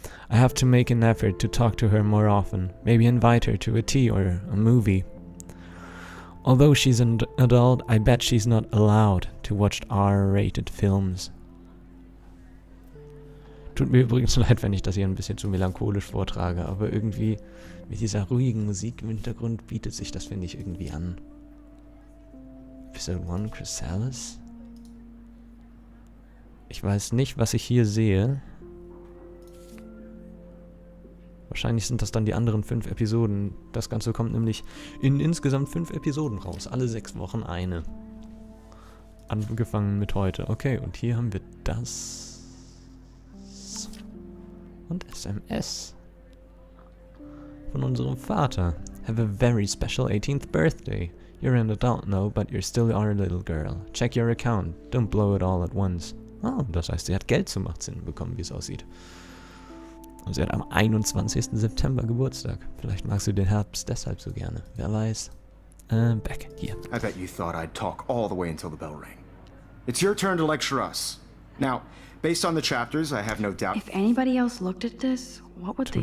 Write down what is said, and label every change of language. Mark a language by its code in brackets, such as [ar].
[en] I have to make an effort to talk to her more often, maybe invite her to a tea or a movie. Although she's an adult, I bet she's not allowed to watch R-rated films. [de] Tut mir übrigens leid, wenn ich das hier ein bisschen zu melancholisch vortrage, aber irgendwie mit dieser ruhigen Musik im Hintergrund bietet sich das, finde ich, irgendwie an. Episode 1, Chrysalis? Ich weiß nicht, was ich hier sehe. Wahrscheinlich sind das dann die anderen 5 Episoden. Das Ganze kommt nämlich in insgesamt 5 Episoden raus. Alle 6 Wochen eine. Angefangen mit heute. Okay, und hier haben wir das. Und SMS. Von unserem Vater. [en] Have a very special 18th birthday. You're an adult now, but you're still our little girl. Check your account. Don't blow it all at once. [de] Oh, das heißt, sie hat Geld zum 18. bekommen, wie es aussieht. Und sie hat am 21. September Geburtstag. Vielleicht magst du den Herbst deshalb so gerne. Wer weiß. Back, hier. [en] I bet you thought I'd talk all the way until the bell rang. It's your turn to lecture us. Now, based on the chapters, I have no doubt... If anybody else looked at this, what would they